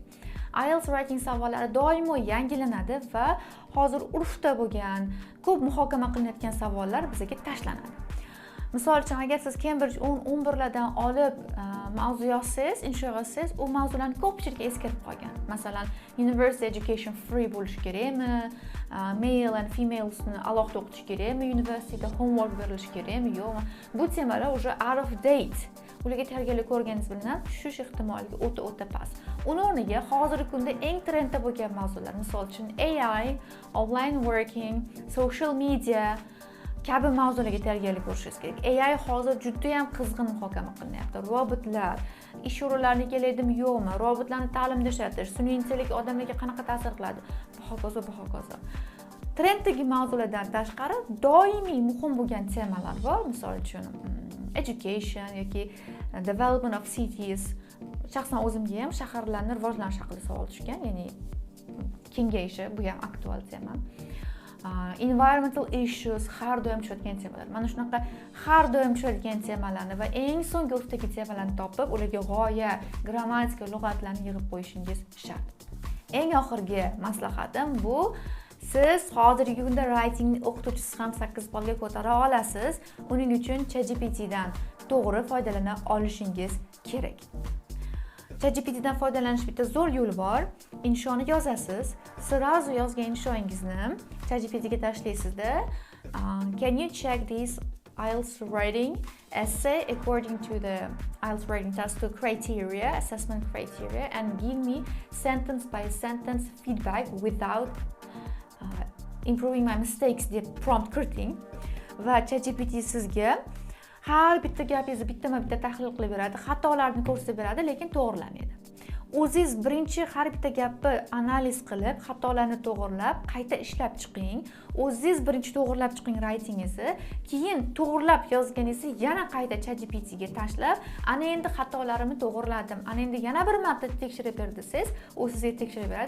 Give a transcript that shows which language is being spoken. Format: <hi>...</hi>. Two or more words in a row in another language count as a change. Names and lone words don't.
<uz>IELTS writing savollari doimo yangilanadi va hozir urfda bo'lgan, ko'p muhokama qilinayotgan savollar bizga tashlanadi. Misol uchun, agar siz Cambridge 10-11 lardan olib mavzu yozsangiz, insho qilsangiz, u mavzularni ko'pchilik eskirib qolgan. Masalan,</uz> <en>university education free</en> <uz>bo'lishi kerakmi?</uz> <en>Male and females-</en> <uz>ni alohida o'qitish kerakmi? Universityda homework berilishi kerakmi? Yo'qmi? Bu temalar уже</uz> <en>out of date.</en> <uz>Ularga tayyorgarlik ko'rganingiz bilan tushish ehtimolligi o'ta past. Uning o'rniga hozirgi kunda eng trendda bo'lgan mavzular, misol uchun AI,</uz> <en>online working, social media</en> <uz>kabi mavzularga tayyorgarlik ko'rishingiz kerak. AI hozir juda ham qizg'in muhokama qilinyapti. Robotlar, ish o'rinlariga keladimi, yo'qmi? Robotlarni ta'limda ishlatish, sun'iy intellekt odamlarga qanaqa ta'sir qiladi? Va hokazo. Trenddagi mavzulardan tashqari doimiy muhim bo'lgan temalar bor. Misol uchun education yoki</uz> <en>development of cities.</en> <uz>Shaxsan o'zimga ham shaharlarni rivojlanish haqida savol tushgan, ya'ni kengayishi, bu ham aktual tema.</uz> <en>Environmental issues</en> <uz>har doim tushadigan temalar. Mana shunaqa har doim tushadigan temalarni va eng so'nggi urfdagi temalarni topib, ularga g'oya, grammatika, lug'atlarni yig'ib qo'yishingiz shart. Eng oxirgi maslahatim bu: siz hozirgi kunda writing o'qituvchisiz ham 8 ballga ko'tara olasiz. Uning uchun ChatGPT dan to'g'ri foydalana olishingiz kerak. ChatGPT dan foydalanish bitta zo'r yo'li bor. Inshoni yozasiz. Sirazu yozgan inshoingizni ChatGPT ga tashlaysizda,</uz> <en>can you check this IELTS writing essay according to the IELTS writing test criteria, assessment criteria, and give me sentence by sentence feedback without improving my mistakes</en> <uz>deb prompt kiriting va ChatGPT sizga har bitta gapingizni bittama-bitta tahlil qilib beradi, xatolarni ko'rsatib beradi, lekin to'g'rilamaydi. O'zingiz birinchi har bitta gapni analiz qilib, xatolarni to'g'rilab, qayta ishlab chiqing. O'zingiz birinchi to'g'rilab chiqing writingingizni, keyin to'g'rilab yozganingizni yana qayta ChatGPT ga tashlab, ana endi xatolarimni to'g'riladim, ana endi yana bir marta tekshirib ber desangiz, u sizga tekshirib beradi.</uz>